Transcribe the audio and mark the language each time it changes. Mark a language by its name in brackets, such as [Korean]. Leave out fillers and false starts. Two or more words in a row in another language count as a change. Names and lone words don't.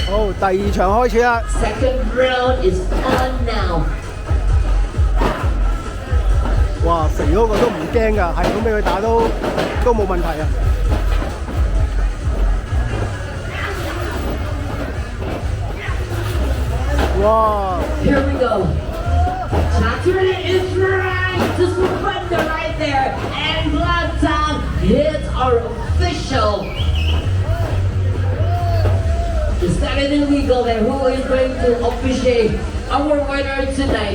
[Cantonese] 第二場開始啦。 [English] Second round is on now. [Cantonese] 哇，肥嗰個都唔驚㗎，係咁俾佢打都冇問題啊！哇 [English] Here we go. Chaturita is right to surrender right there. And Black Time hits our official. Is that an illegal there? Who is going to officiate our winner tonight?